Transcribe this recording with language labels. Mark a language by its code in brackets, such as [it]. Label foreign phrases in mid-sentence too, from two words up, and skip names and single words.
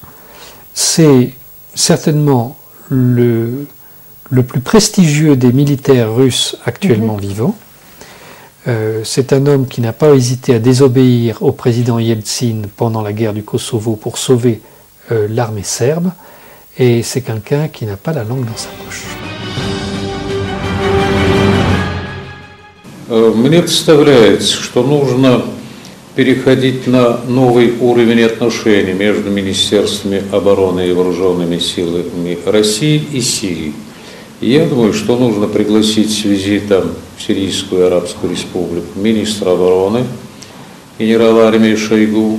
[fr] C'est certainement le plus prestigieux des militaires russes actuellement vivants. C'est un homme qui n'a pas hésité à désobéir au président Yeltsin pendant la guerre du Kosovo pour sauver l'armée serbe. Et c'est quelqu'un qui n'a pas la langue dans sa poche. [ru] Мне представляется, что нужно переходить на новый уровень отношений между Министерствами обороны и вооруженными силами России и Сирии. И я думаю, что нужно пригласить с визитом в Сирийскую Арабскую Республику министра обороны генерала армии Шойгу.